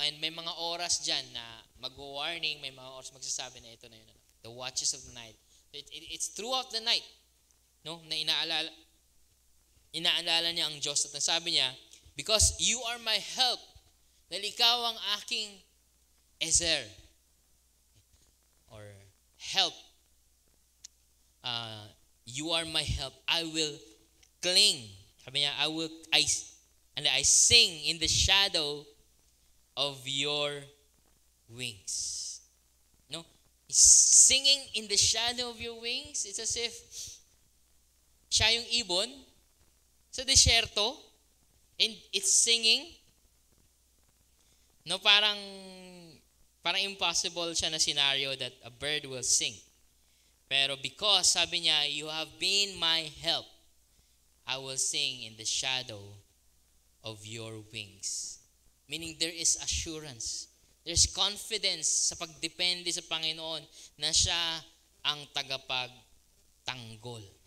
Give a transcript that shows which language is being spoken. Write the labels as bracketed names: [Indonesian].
[Filipino] And may mga oras dyan na mag-warning, may mga oras magsasabi na ito na yun. [English] The watches of the night. It's throughout the night, no? [Filipino] Na inaalala niya ang Diyos. At sabi niya, [English] because you are my help, [Filipino] dahil ikaw ang aking ezer, or help. [English] You are my help. I will cling. Sabi niya, I sing in the shadow of your wings. No? Singing in the shadow of your wings, it's as if [Filipino] siya yung ibon sa desierto, [English] and it's singing. [Filipino] No, parang impossible siya na scenario [English] that a bird will sing. Pero because, sabi niya, you have been my help, I will sing in the shadow of your wings. Meaning there is assurance. There's confidence [Filipino] sa pagdepende sa Panginoon na siya ang tagapagtanggol.